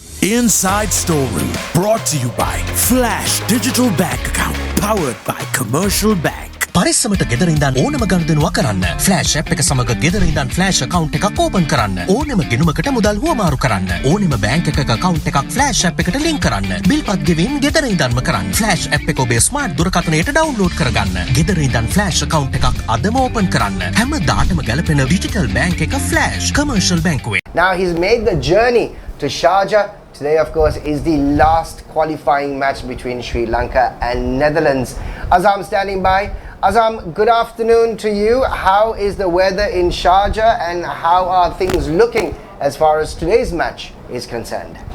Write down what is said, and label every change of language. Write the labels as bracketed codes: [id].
[en] Inside Storeroom, brought to you by Flash Digital Bank Account, powered by Commercial Bank. [si] පරිස්සමට ගෙදර ඉඳන් ඕනම ගනුදෙනුවක් කරන්න. Flash app එක සමග ගෙදර ඉඳන් ෆ්ලෑෂ් account එකක් ඕපන් කරන්න. ඕනම ගිණුමකට මුදල් හුවමාරු කරන්න. ඕනම බැංක් එකක account එකක් ෆ්ලෑෂ් ඇප් එකට ලින්ක් කරන්න. බිල්පත් ගෙවීම් ගෙදර ඉඳන්ම කරන්න. ෆ්ලෑෂ් ඇප් එක ඔබේ ස්මාර්ට් දුරකථනයට ඩවුන්ලෝඩ් කරගන්න. ගෙදර ඉඳන් ෆ්ලෑෂ් account එකක් අදම ඕපන් කරන්න. හැමදාටම ගැලපෙන ඩිජිටල් බැංක් එක ෆ්ලෑෂ් කමර්ෂල් බැංකුවේ. [en] Now he's made the journey to Sharjah. Today, of course, is the last qualifying match between Sri Lanka and Netherlands. Azam standing by. Azam, good afternoon to you. How is the weather in Sharjah and how are things looking as far as today's match is concerned?